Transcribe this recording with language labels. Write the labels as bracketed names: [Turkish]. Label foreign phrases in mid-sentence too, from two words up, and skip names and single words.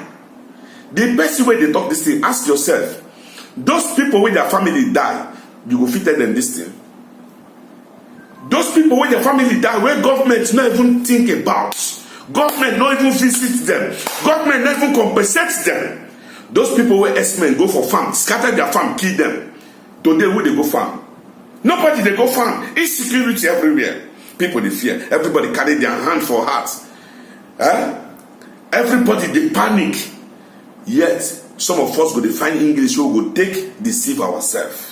[Nigerian Pidgin] The best way they talk this thing, ask yourself. Those people with their family die, you will fit tell them this thing. Those people with their family die, where government not even think about. Government not even visit them. Government not even compensate them. Those people where S-men go for farm, scatter their farm, kill them. Today where they go farm? Nobody they go farm. Insecurity everywhere. People they fear. Everybody carry their hand for heart. Everybody they panic. Yet some of us go to find English who go take deceive ourselves.